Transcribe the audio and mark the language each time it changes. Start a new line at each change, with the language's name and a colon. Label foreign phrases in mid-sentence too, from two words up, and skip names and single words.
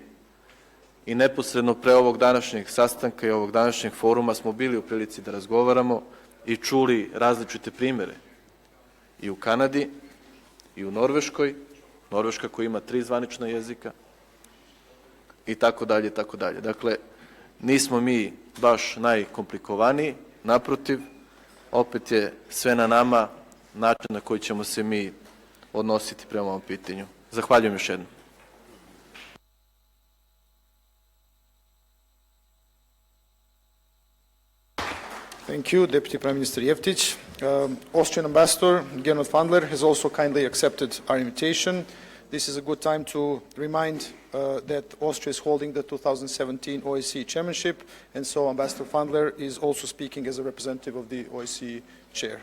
Serbian: I neposredno pre ovog današnjeg sastanka i ovog današnjeg foruma smo bili u prilici da razgovaramo i čuli različite primere i u Kanadi i u Norveškoj, Norveška koja ima 3 zvanična jezika i tako dalje i tako dalje. Dakle, nismo mi baš najkomplikovaniji, naprotiv, opet je sve na nama način na koji ćemo se mi odnositi prema ovom pitanju. Zahvaljujem još jednom.
English: Thank you, Deputy Prime Minister Jeftić. Austrian Ambassador Gernot Fandler has also kindly accepted our invitation. This is a good time to remind that Austria is holding the 2017 OSCE Chairmanship, and so Ambassador Fandler is also speaking as a representative of the OSCE Chair.